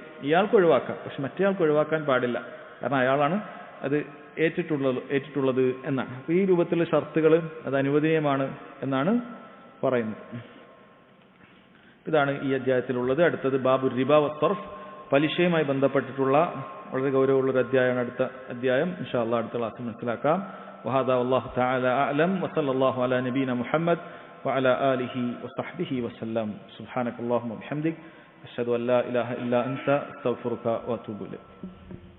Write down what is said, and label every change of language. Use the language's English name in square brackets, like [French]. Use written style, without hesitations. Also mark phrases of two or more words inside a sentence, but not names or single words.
[Malayalam] ഇയാൾക്ക് ഒഴിവാക്കാം, പക്ഷെ മറ്റേയാൾക്ക് ഒഴിവാക്കാൻ പാടില്ല. കാരണം അയാളാണ് അത് ഏറ്റിട്ടുള്ളത് എന്നാണ്. അപ്പോൾ ഈ രൂപത്തിലുള്ള ഷർത്തുകൾ അത് അനുവദനീയമാണ് എന്നാണ് പറയുന്നത്. ഇതാണ് ഈ അധ്യായത്തിലുള്ളത്. അടുത്തത് [Arabic] باب الربا والصرف, [Malayalam] പലിശയുമായി ബന്ധപ്പെട്ടിട്ടുള്ള വളരെ ഗൗരവമുള്ളൊരു അധ്യായമാണ് അടുത്ത അധ്യായം. [Arabic] إن شاء الله [Malayalam] അടുത്ത ക്ലാസ്സിൽ മനസ്സിലാക്കാം. [Arabic] وهذا والله تعالى أعلم وصلى الله على نبينا محمد وعلى آله وصحبه وسلم. سبحانك اللهم وبحمدك أشهد أن لا إله إلا أنت أستغفرك وأتوب إليك.